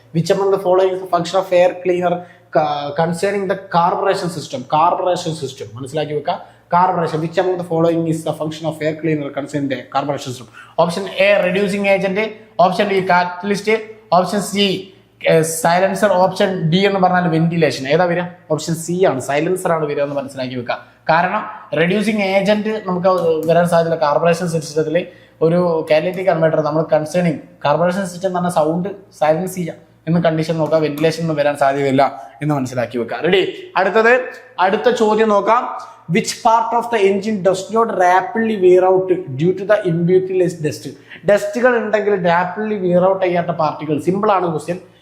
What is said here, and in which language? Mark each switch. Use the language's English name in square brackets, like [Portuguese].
[English] which among the following is the function of air cleaner concerning the carburation system [Malayalam] മനസ്സിലാക്കി വെക്കുക. [English] Carburation. Which among the following is the function of air cleaner concerning the carburation system? Option A, reducing agent. Option B, catalyst. Option C, silencer. Option D [Malayalam] എന്ന് പറഞ്ഞാൽ ventilation. ഏതാ വരിക? Option C ആണ്, silencer ആണ് വരിക എന്ന് മനസ്സിലാക്കി വെക്കുക. കാരണം റെഡ്യൂസിങ് ഏജന്റ് നമുക്ക് വരാൻ സാധ്യത കാർബറേഷൻ സിസ്റ്റത്തിൽ ഒരു കാറ്റലിറ്റിക് കൺവേർട്ടർ നമ്മൾ കൺസേണിങ് കാർബറേഷൻ സിസ്റ്റം എന്ന് പറഞ്ഞാൽ സൗണ്ട് സൈലൻസ് ചെയ്യാം എന്ന് കണ്ടീഷൻ നോക്കാം. വെന്റിലേഷൻ ഒന്നും വരാൻ സാധ്യതയില്ല എന്ന് മനസ്സിലാക്കി വെക്കുക. റെഡി? അടുത്ത ചോദ്യം നോക്കാം. [English] Which part of the engine does not rapidly wear out due to the imbutilized dust? [Malayalam] ഡസ്റ്റുകൾ ഉണ്ടെങ്കിൽ റാപ്പിഡ്ലി വിയർ ഔട്ട് ചെയ്യാത്ത പാർട്ടികൾ. സിമ്പിൾ ആണ് ക്വസ്റ്റ്യൻ.